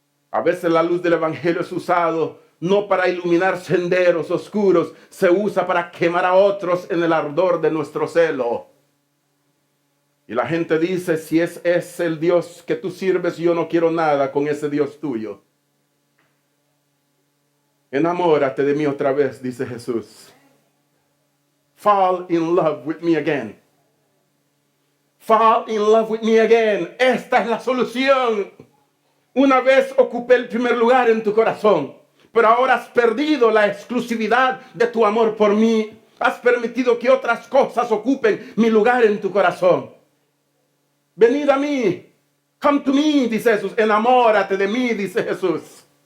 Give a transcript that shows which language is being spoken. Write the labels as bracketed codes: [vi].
[es] A veces la luz del evangelio es usado no para iluminar senderos oscuros, se usa para quemar a otros en el ardor de nuestro celo. Y la gente dice, si es el Dios que tú sirves, yo no quiero nada con ese Dios tuyo. Enamórate de mí otra vez, dice Jesús. [en] Fall in love with me again. Fall in love with me again. [es] Esta es la solución. Una vez ocupé el primer lugar en tu corazón, pero ahora has perdido la exclusividad de tu amor por mí. Has permitido que otras cosas ocupen mi lugar en tu corazón. Venid a mí. [en] Come to me, [es] dice Jesús. Enamórate de mí, dice Jesús.